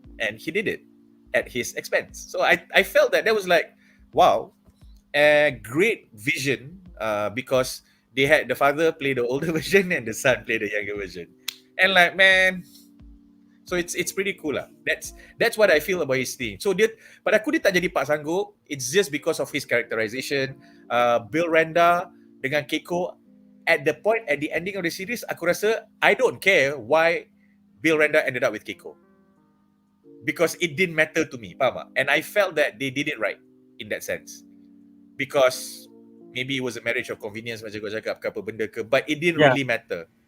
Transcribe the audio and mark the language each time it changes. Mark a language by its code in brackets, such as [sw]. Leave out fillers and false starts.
[en] And he did it at his expense. So I felt that was like, wow, a great vision, because they had the father play the older version and the son play the younger version. And like, man, so it's pretty cool lah. That's what I feel about his thing. [ms] So pada aku dia tak jadi Pak Sanggup. [en] It's just because of his characterization. Bill Randa [ms] dengan [en] Keiko, at the ending of the series, [ms] aku rasa [en] I don't care why Bill Randa ended up with Keiko, because it didn't matter to me, [ms] faham tak? [en] And I felt that they did it right in that sense, because maybe it was a marriage of convenience [ms] macam kau cakap ke apa benda ke, [en] but it didn't really matter.